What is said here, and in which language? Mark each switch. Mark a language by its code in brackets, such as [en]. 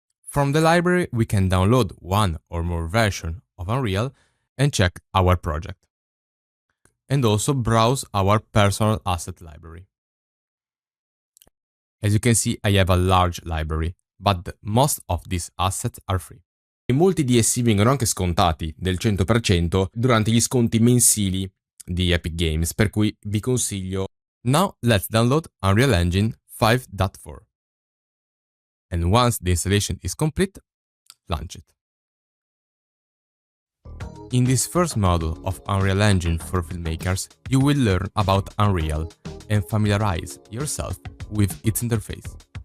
[en] From the library, we can download one or more versions of Unreal and check our project, and also browse our personal asset library. As you can see, I have a large library, but most of these assets are free. [it] E molti di essi vengono anche scontati del 100% durante gli sconti mensili di Epic Games, per cui vi consiglio. [en] Now let's download Unreal Engine 5.4. And once the installation is complete, launch it. In this first module of Unreal Engine for Filmmakers, you will learn about Unreal and familiarize yourself with its interface.